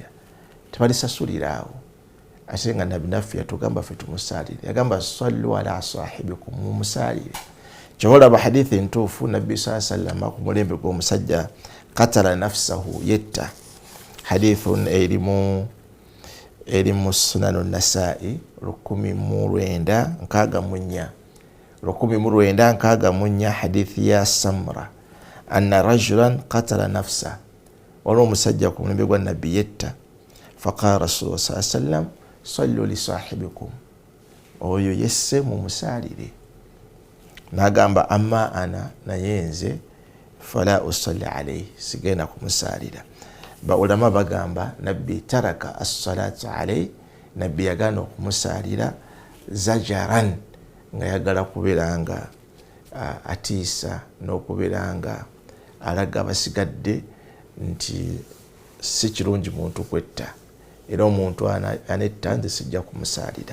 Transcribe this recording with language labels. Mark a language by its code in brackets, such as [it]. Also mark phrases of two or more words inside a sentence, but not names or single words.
[lg] Tebalisasulira awo, ate nga nabbi naffe yatugamba ffe tumusaalire. Yagamba [ar] صلوا على صاحبكم, [lg] mumusaalire. Kyolaba hadithi entuufu, nabbi sallama ku mulembe gw'omusajja [ar] قتل نفسه, [lg] yetta. Hadithun erimu sunanu Nasai 1964 hadithi ya Samra [ar] أن رجلا قتل نفسه, [lg] waliwo omusajja ku mulembe gwa nabbi yetta. [ar] فقال رسول الله صلى الله عليه وسلم صلوا لصاحبكم, [lg] oyo yesse mumusaalire. N'agamba [ar] أما أنا, [lg] naye nze [ar] فلا أصلي عليه, [lg] sigenda kumusaalira. Baulama bagamba nabbi [ar] ترك الصلاة عليه, [lg] nabbi yagaana okumusaalira zajaran, nga yagala kubeera nga atiisa n'okubeera nga alaga abasigadde nti si kirungi muntu kwetta, era omuntu anetta nze sijja kumusaalira.